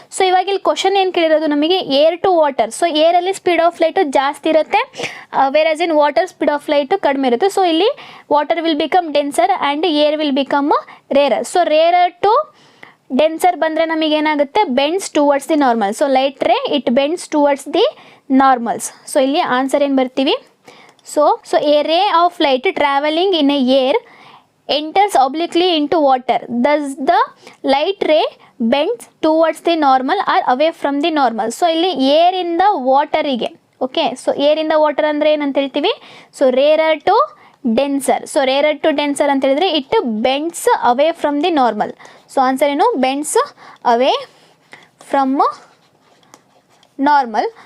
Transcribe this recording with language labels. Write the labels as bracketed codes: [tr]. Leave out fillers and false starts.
[en] so [kn] ಇವಾಗ ಇಲ್ಲಿ question ಏನು ಕೇಳಿರೋದು ನಮಗೆ, [en] Air to water. So ಏರಲ್ಲಿ speed of light ಜಾಸ್ತಿ ಇರುತ್ತೆ, whereas in water speed of light ಕಡಿಮೆ ಇರುತ್ತೆ. ಸೊ ಇಲ್ಲಿ water will become denser and air will become rarer. So rarer to denser [kn] ಬಂದರೆ ನಮಗೇನಾಗುತ್ತೆ, [en] Bends towards the normal. So light ray it bends towards the normals. So ಇಲ್ಲಿ answer ಏನು ಬರ್ತೀವಿ, so a ray of light travelling in a air enters obliquely into water, thus the light ray bends towards the normal or away from the normal. [kn] So ಇಲ್ಲಿ ಏರಿಂದ ವಾಟರಿಗೆ, okay, so ಏರಿಂದ water ಅಂದರೆ ಏನಂತ ಹೇಳ್ತೀವಿ, so [en] Rarer to denser. So rarer to denser [kn] ಅಂತ ಹೇಳಿದ್ರೆ [en] It bends away from the normal. So answer ಏನು, bends away from normal.